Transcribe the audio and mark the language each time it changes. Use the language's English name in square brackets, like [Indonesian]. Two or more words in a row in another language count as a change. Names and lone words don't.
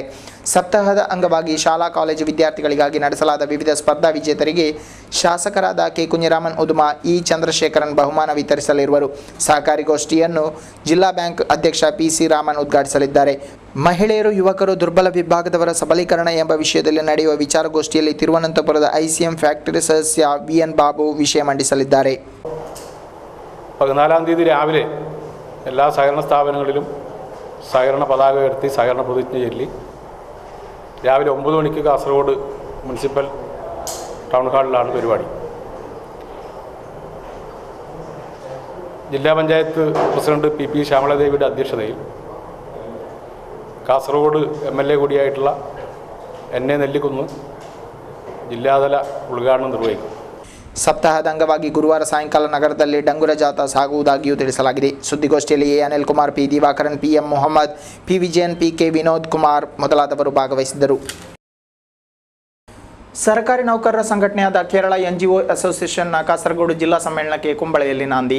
[Kannada] ಸಪ್ತಾಹದ ಅಂಗವಾಗಿ ಶಾಲಾ ಕಾಲೇಜು ವಿದ್ಯಾರ್ಥಿಗಳಿಗಾಗಿ ನಡೆಸಲಾದ ವಿವಿಧ ಸ್ಪರ್ಧಾ ವಿಜೇತರಿಗೆ ಶಾಸಕರಾದ ಕೆ ಕುಂಜರಾಮನ್ ಉದುಮ, ಇ ಚಂದ್ರಶೇಖರನ್ ಬಹುಮಾನ ವಿತರಿಸಲಿರುವರು. ಸಹಕಾರಿ ಗೋಷ್ಠಿಯನ್ನು ಜಿಲ್ಲಾ ಬ್ಯಾಂಕ್ ಅಧ್ಯಕ್ಷ ಪಿ.ಸಿ. ರಾಮನ್ ಉದ್ಘಾಟಿಸಲಿದ್ದಾರೆ. ಮಹಿಳೆಯರು ಯುವಕರು ದುರ್ಬಲ ವಿಭಾಗದವರ ಸಬಲೀಕರಣ ಎಂಬ ವಿಷಯದಲ್ಲಿ ನಡೆಯುವ ವಿಚಾರಗೋಷ್ಠಿಯಲ್ಲಿ ತಿರುವನಂತಪುರದ ICM ಫ್ಯಾಕ್ಟರಿ ಸದಸ್ಯ VN ಬಾಬು ವಿಷಯ ಮಂಡಿಸಲಿದ್ದಾರೆ. [Malayalam] 14-ാം തീയതി രാവിലെ എല്ലാ സഹകരണ സ്ഥാപനങ്ങളിലും സഹകരണ പതാക ഉയർത്തി സഹകരണ പ്രതിജ്ഞ ചൊല്ലി രാവിലെ 9 മണിക്ക് കാസർഗോഡ് മുനിസിപ്പൽ ടൗൺ ഹാളിലാണ് പരിപാടി. ജില്ലാ പഞ്ചായത്ത് പ്രസിഡന്റ് PP ശ്യാമളദേവിയുടെ അധ്യക്ഷതയിൽ കാസർഗോഡ് MLA കൂടിയായിട്ടുള്ള NA നെല്ലിക്കുന്ന് ജില്ലാതല ഉദ്ഘാടനം നിർവഹിക്കും. [Kannada] ಸಪ್ತಾಹದ ಅಂಗವಾಗಿ ಗುರುವಾರ ಸಾಯಂಕಾಲ ನಗರದಲ್ಲಿ ಡಂಗುರ ಜಾಥಾ ಸಾಗುವುದಾಗಿಯೂ ತಿಳಿಸಲಾಗಿದೆ. ಸುದ್ದಿಗೋಷ್ಠಿಯಲ್ಲಿ A ಅನಿಲ್ ಕುಮಾರ್, P ದಿವಾಕರನ್, PM ಮೊಹಮ್ಮದ್, P ವಿಜಯನ್, PK ವಿನೋದ್ ಕುಮಾರ್ ಮೊದಲಾದವರು ಭಾಗವಹಿಸಿದ್ದರು. ಸರ್ಕಾರಿ ನೌಕರರ ಸಂಘಟನೆಯಾದ ಕೇರಳ NGO ಅಸೋಸಿಯೇಷನ್ನ ಕಾಸರಗೋಡು ಜಿಲ್ಲಾ ಸಮ್ಮೇಳನಕ್ಕೆ ಕುಂಬಳೆಯಲ್ಲಿ ನಾಂದಿ.